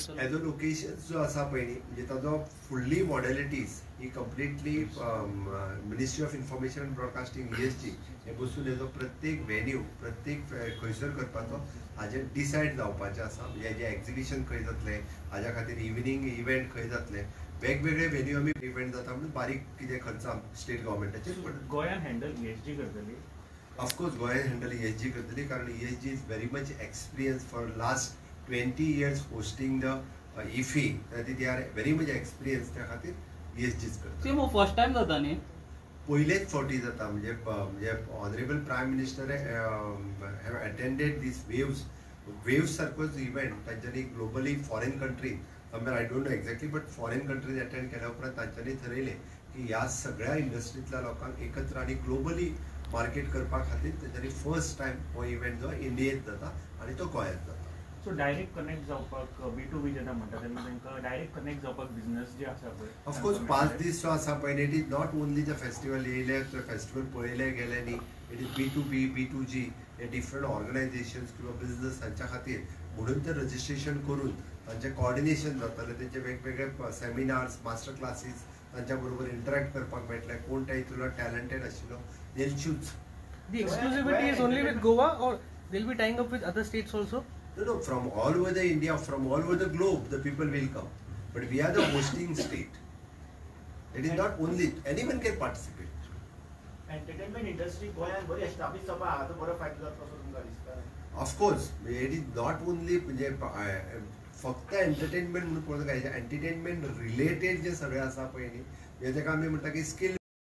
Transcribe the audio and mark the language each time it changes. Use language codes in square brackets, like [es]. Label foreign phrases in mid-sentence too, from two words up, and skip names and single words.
[en] as a locations [kok] जो आसा पळय न्ही म्हणजे ताजो फुडली मॉडेलिटीज ही [en] completely Ministry of Information and Broadcasting [kok] ESG हे बसून हेजो प्रत्येक वेन्यू प्रत्येक खंयसर करपाचो हाजें डिसायड जावपाचें आसा म्हणजे हेजें एक्झिबिशन खंय जातलें हाज्या खातीर [en] evening event [kok] खंय जातले वेगवेगळे वेन्यू आमी इव्हेंट जाता म्हणून बारीक कितें खर्च स्टेट गव्हर्मेंटाचेर पडटा गोंयान हँडल ESG करतली [en] ऑफकोर्स [kok] गोंयान हँडल ESG करतली कारण [en] ESG is very much experience for last 20 years hosting the IFFI they are very much experience [kok] त्या खातीर ESGच करता [en] first time [kok] जाता न्ही पयलेच फावटी जाता म्हणजे [en] Honourable Prime Minister have attended this WAVES [kok] सारकोच इव्हेंट तांच्यांनी [en] globally foreign country I don't know exactly but foreign countries [kok] अटेंड केल्या उपरांत तांच्यांनी ठरयलें की ह्या सगळ्या इंडस्ट्रींतल्या लोकांक एकत्र आनी ग्लोबली मार्केट करपा खातीर तेंच्यांनी [en] first time [kok] हो इव्हेंट जो इंडियेंत जाता आनी तो गोंयांत जाता सो [en] direct connect [kok] जावपाक B2B जेन्ना म्हणटा तेन्ना तांकां [en] direct connect [kok] जावपाक बिझनेस जे आसा पळय ऑफकोर्स 5 दीस जो आसा पळय [en] it is not only the festival [kok] येयले ते फेस्टिवल पळयले गेले न्ही [en] it is B2B B2G [kok] हे [en] different organisations [kok] किंवा बिझनेस हांच्या खातीर म्हणून ते रजिस्ट्रेशन करून तांचें कॉर्डिनेशन जातालें तेंचे वेगवेगळे [en] seminars master classes [kok] तांच्या बरोबर इंटरॅक्ट करपाक मेळटलें कोण त्या हितूंतलो टॅलंटेड आशिल्लो [en] they'll choose. The exclusivity is only with Goa, or they'll be tying up with other states also? No, from all over the India, from all over the globe, the people will come. But we are the hosting state. It is not only, anyone can participate. Entertainment industry [kok] गोंयांत बरी एस्टॅब्लिश जावपा हाजो बरो फायदो जातलो असो तुमकां दिसता? [en] Of course, it is not only [kok] म्हणजे फक्त एंटरटेनमेंट म्हणून पळोवंक जाय एंटरटेनमेंट रिलेटेड जे सगळें आसा पळय न्ही जेका आमी म्हणटा की स्किल